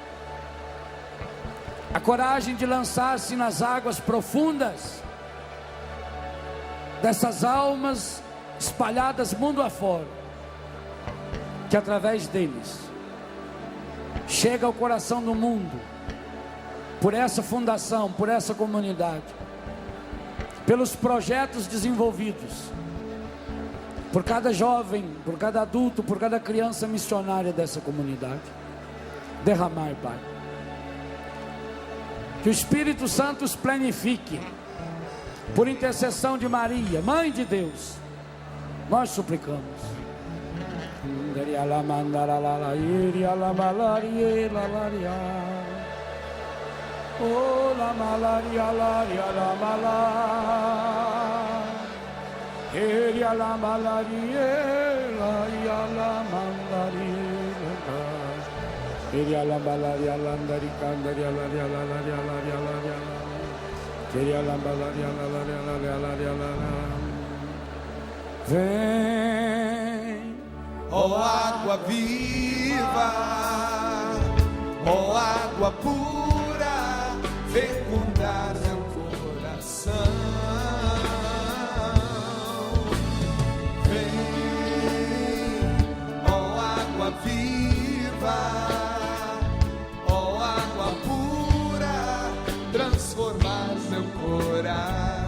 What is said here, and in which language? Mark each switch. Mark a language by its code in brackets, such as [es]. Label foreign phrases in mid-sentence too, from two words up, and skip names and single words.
[pt] a coragem de lançar-se nas águas profundas dessas almas espalhadas mundo afora, que através deles chega ao coração do mundo, por essa fundação, por essa comunidade, pelos projetos desenvolvidos, por cada jovem, por cada adulto, por cada criança missionária dessa comunidade. Derramar, Pai. Que o Espírito Santo os planifique, por intercessão de Maria, Mãe de Deus, nós suplicamos. Oh, la malaria, la malaria, eria la malaria, la mandaria, eria la malaria, landari candaria, la eria la malaria, la. Vem, ó água viva, ó água pura, fecundar meu coração. Vem, ó água viva, ó água pura, transformar meu coração.